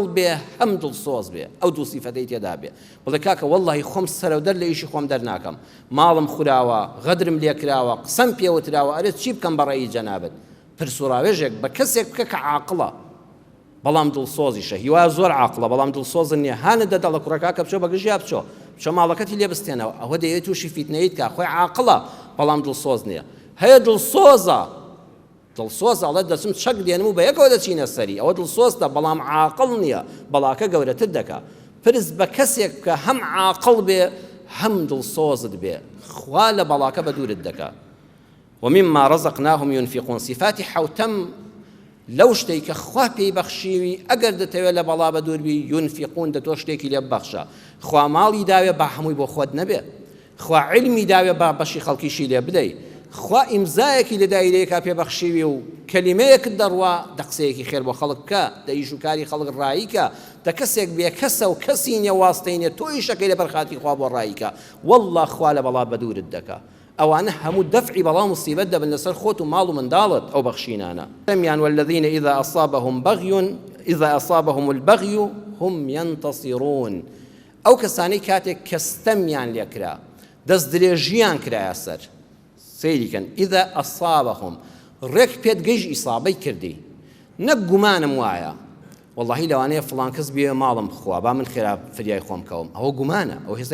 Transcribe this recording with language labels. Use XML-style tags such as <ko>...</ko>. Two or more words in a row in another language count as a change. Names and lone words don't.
<ckb>بێ هەم دڵسۆز بێ ئەو دوو سیفەتەی تێدا بێ بڵێ کاکە وەڵڵاهی خۆم سەرەودەر لە ئیشی خۆم دەرناکەم ماڵم خوراوە غەدرم لێکراوە قسەم پێوتراوە ئەرێ چی بکەم بەڕێی جەنابەت پرس و ڕاوێژێک بە کەسێک بکە کە عاقڵە بەڵام دڵسۆزیشە هیوا زۆر عاقڵە بەڵام دڵسۆزن نییە هانە دەدەڵە کوڕەکە کە بچۆ بەگژیا بچۆ بچۆ ماڵەکەتی لێ بستێنەوە ئەوە دەیەوێت تووشی فیتنەیت کە خۆی عاقڵە بەڵام دڵسۆز نییە هەیە دڵسۆزە ئەڵێ دەچم چەک دێنم و بە یەکەوە دەچینە سەری ئەوە دڵسۆزتە بەڵام عاقڵ نییە بەڵاکە گەورەتر دەکا پرس بە کەسێک کە هەم عاقڵ بێ هەم دڵسۆزت بێ خوا لە بەڵاکە بە دوورت دەکا</ckb> <ar>ومما رزقناهم ينفقون</ar> <ckb>صفاتی حوتەم لەو شتێک کە خوا پێی بەخشیوی ئەگەر دەتەوێت لە بەڵا بە دووربی ينفقون دە تۆ شتێکی لێ ببەخشە خوا ماڵی داوێ بە هەمووی بۆ خۆت نەبێ خوا علمی داوێ بە بەشی خەڵکیشی لێ بدەی خوا ئیمزایەکی لە دایرەیەکا پێبەخشیوی و کەلیمەیەکت دەڕوا دە قسەیەکی خێر بۆ خەڵک کە دە ئیش و کاری خەڵک ڕاییکە دە کەسێک بێ کەسە و کەسی نییە واستەی نیە تۆ ئیشەکەی لە بەرخاتی خوا بۆ ڕاییکە وەڵڵا خوا لە بەڵا بە دوورت دەکا ئەوانە هەموو دەفعی بەڵا موسیبەت دەبن لەسەر خۆت و ماڵ و منداڵت ئەو بەخشینانە دەمیان والذین</ckb> <ar>إذا أصابهم البغي هم ينتصرون</ar> <ckb>ئەو کەسانەی کاتێک کەستەمیان لێکرا دەست درێژیان کرایە سەر سەیریکەن</ckb> <ar>ئیذا ئەصابەهم</ar> <ckb>ڕێک پێت گەیژ ئیسابەی کردی نەک گومانم وایە وەڵڵاهی لەوانەیە فڵان کەس بێ ماڵم خوا با من خێرا فریای خۆم کەوم ئەوە گومانە ئەو هێستا</ckb>